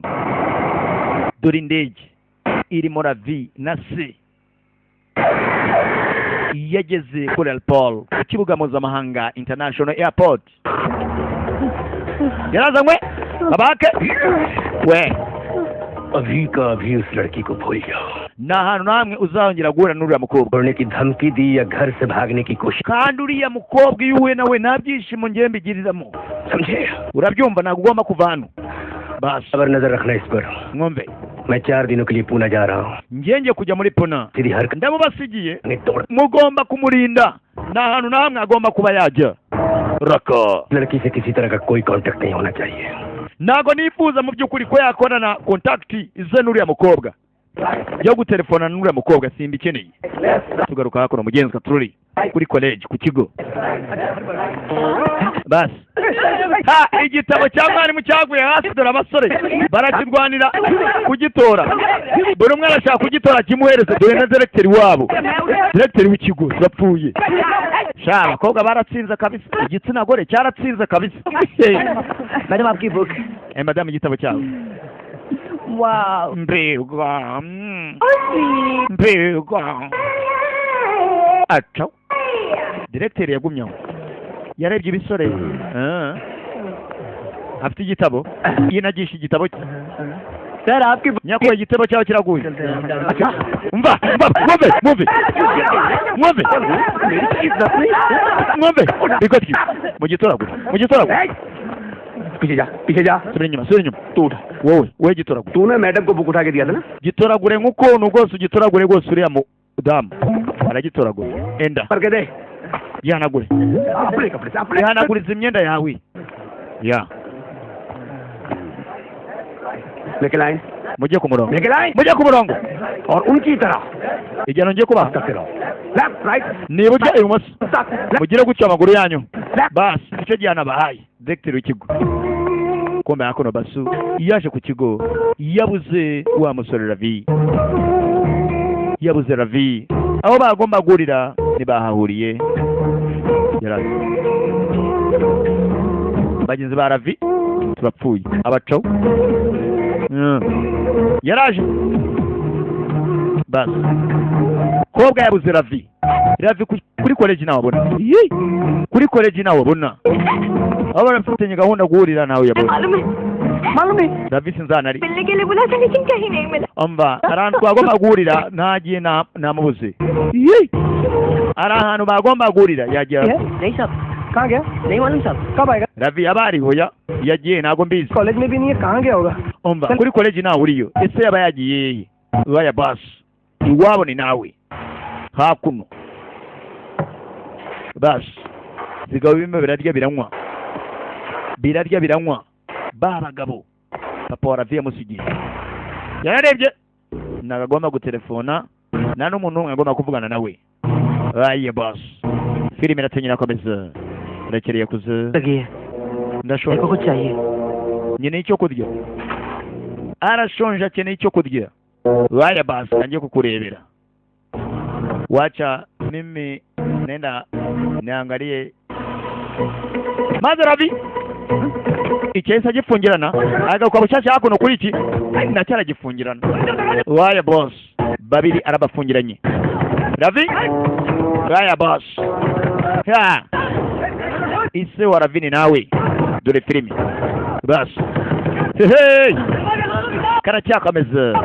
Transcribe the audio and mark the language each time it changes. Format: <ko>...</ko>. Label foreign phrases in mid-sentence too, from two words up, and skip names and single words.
<rw>Dore indege irimo Ravi na se yageze kuri Alpol ku kibuga mpuzamahanga</rw> <en>International Airport.</en> <rw>yarazanywe babake we</rw> <hi>अभी का अभी उस लड़की को भूल जाओ.</hi> <rw>nta hantu namwe uzongera guhura n'uriya mukobwa.</rw> <hi>छोड़ने की धमकी दी या घर से भागने की कोशिश.</hi> <rw>kandi uriya mukobwa iyo uhuye nawe nta byishimo ngiye mbigiriramo.</rw> <hi>समझे?</hi> <rw>urabyumva ntabwo ugomba kuva hano. Bas</rw> <hi>खबर नजर रखना इस पर.</hi> <rw>mwumve</rw> <hi>मैं 4 दिनों के लिए पुणे जा रहा हूँ.</hi> <rw>ngiye kujya muri Puna.</rw> <hi>तेरी हरकत</hi> <rw>ndamubasigiye</rw> <hi>ने तोड़.</hi> <rw>mugomba kumurinda. nta hantu namwe agomba kuba yajya. Raka</rw> <hi>लड़की से किसी तरह का कोई कांटेक्ट नहीं होना चाहिए.</hi> <rw>ntago nifuza mu by'ukuri ko yakorana kontakiti ize n'uriya mukobwa. yo gutelefona n'uriya mukobwa simbikeneye. tugaruka hakuno mugenzi Katururi kuri college ku kigo. Bas igitabo cya mwarimu cyaguye hasi dore abasore barakirwanira kugitora. buri umwe arashaka kugitora kimuhereze dore na directeur wabo. Directeur w'ikigo yapfuye. Sha abakobwa baratsinze kabisa. Igitsina gore cyaratsinze kabisa.</rw> <hi>मैडम आपकी बुक.</hi> <rw>Madame igitabo cyawe.</rw> <en>Wow.</en> <rw>Mbega.</rw> <en>Oh, sweet.</en> <rw>Mbega. Acho. Directeur yagumyaho yarebye ibisore afite igitabo yinagisha igitabo cye</rw> <hi>सर आपकी</hi> <rw>nyakubahwa igitabo cyawe kiraguye umva mwumve bikotki mugitoragure</rw> <hi>पीछे जा</hi> <rw>subira inyuma</rw> <hi>तू उठा</hi> <rw>wowe gitoragure</rw> <hi>तूने मैडम को बुक उठा के दिया था ना</hi> <rw>gitoragure nk'ukuntu rwose ugitoragure rwose uriya mudamu aragitoragure enda</rw> <hi>करके दे</hi> <rw>yihanagure</rw> <hi>अपने कपड़े से अपने</hi> <rw>yihanaguriza imyenda yawe ya</rw> <hi>लेके लाइन</hi> <rw>mujye ku murongo</rw> <hi>लेके लाइन</hi> <rw>mujye ku murongo</rw> <hi>और उनकी तरह</hi> <rw>igihano ngiye kubaha</rw> <hi>करते रहो</hi> <en>left right</en> <rw>niba ujya ibumoso</rw> <hi>लेफ्ट</hi> <rw>mugire gutya amaguru yanyu basi icyo gihano abahaye directeur w'ikigo kumbe hakuno basu yaje ku kigo yabuze wa musore Ravi aho bagomba guhurira ntibahahuriye yaraje bagenzi ba Ravi turapfuye abacaho yaraje basi kobwa yabuze Ravi kuri college nawe abona kuri college nawe abona aho barafitanye gahunda guhurira nawe yabona</rw> <hi>मालूम है</hi> <rw>Ravi sinzanari</rw> <hi>मिलने के लिए बोला था लेकिन कहीं नहीं मिला</hi> <rw>umva ahantu bagomba guhurira ntagiye namubuze ari ahantu bagomba guhurira yagiye</rw> <hi>नहीं साहब कहाँ गया नहीं मालूम साहब कब आएगा</hi> <rw>Ravi abari hoya yagiye ntago mbizi</rw> <hi>कॉलेज में भी नहीं है कहाँ गया होगा</hi> <rw>umva kuri college nawe uriyo ese yaba yagiye waya bas iwabo ni nawe hakuno bas zigabo bimwe birarya biranywa babagabo papa wa Ravi yamusigiye yararebye nagomba gutelefona nta n'umuntu umwe agomba kuvugana nawe aye bas filime iratenyera komeza urakereye kuze ndashobora</rw> <hi>कुछ चाहिए</hi> <rw>nyine icyo kurya arashonje akeneye icyo kurya waya basi nanjye kukurebera</rw> <sw>wacha mimi nenda niangalie</sw> <rw>maze Ravi icyahise agifungirana agakwa bushasha hakuno kuri iki nacyara gifungirana waya boss babiri arabafungiranye Ravi waya boss ha ise wa Ravi ni nawe dore filime bas hey karacyakomeza</rw>